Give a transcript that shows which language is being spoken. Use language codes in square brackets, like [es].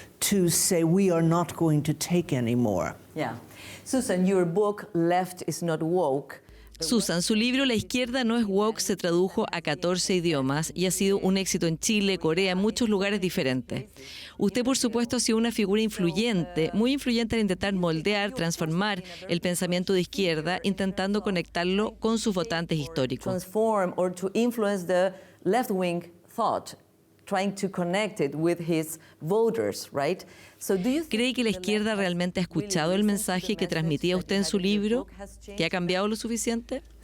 [en] To say we are not going to take anymore. Susan, your book Left is not woke. [es] Susan, su libro La izquierda no es woke se tradujo a 14 idiomas y ha sido un éxito en Chile, Corea, en muchos lugares diferentes. Usted, por supuesto, ha sido una figura influyente, muy influyente al intentar moldear, transformar el pensamiento de izquierda, intentando conectarlo con sus votantes históricos. [en] Transform or to influence the left-wing thought. Trying to connect it with his voters, right? [es] ¿Cree que la izquierda realmente ha escuchado el mensaje que transmitía usted en su libro? ¿Que ha cambiado lo suficiente?